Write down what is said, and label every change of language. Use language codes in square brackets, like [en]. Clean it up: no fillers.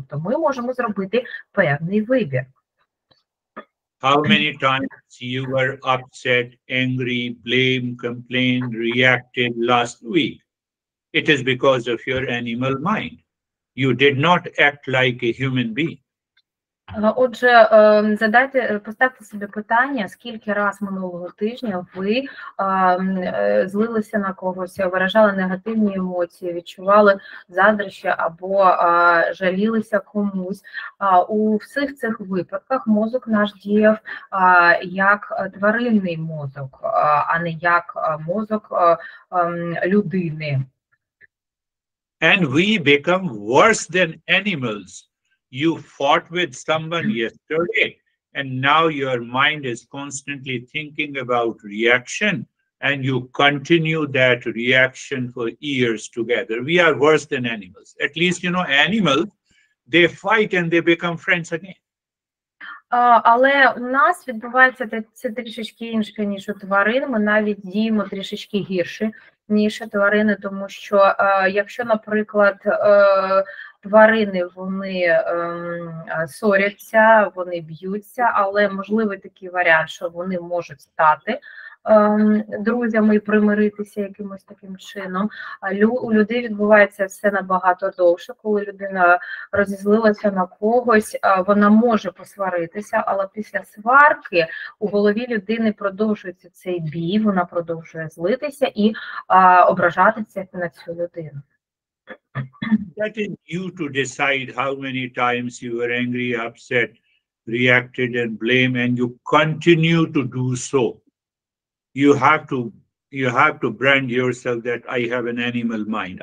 [uk] Тобто ми можемо зробити певний вибір. [en] How many times you were upset, angry, blamed, complained, reacted last week? It is because of your animal mind. You did not act like a human being. [uk] Отже, поставте собі питання, скільки раз минулого тижня ви злилися на когось, виражали негативні емоції, відчували заздрощі або жалілися комусь. У всіх цих випадках мозок наш діяв як тваринний мозок, а не як мозок людини. [en] And we become worse than animals. You fought with someone yesterday, and now your mind is constantly thinking about reaction, and you continue that reaction for years together. We are worse than animals. At least, animals, they fight and they become friends again. [uk] Але у нас відбувається це трішечки інше, ніж у тварин. Ми навіть діємо трішечки гірше, ніж тварини, тому що якщо, наприклад, тварини, вони ссоряться, вони б'ються, але можливий такий варіант, що вони можуть стати друзями і примиритися якимось таким чином. У людей відбувається все набагато довше, коли людина розізлилася на когось, вона може посваритися, але після сварки у голові людини продовжується цей бій, вона продовжує злитися і ображатися на цю людину. [en] That is you to decide how many times you were angry, upset, reacted and blame, and you continue to do so. You have to brand yourself that I have an animal mind.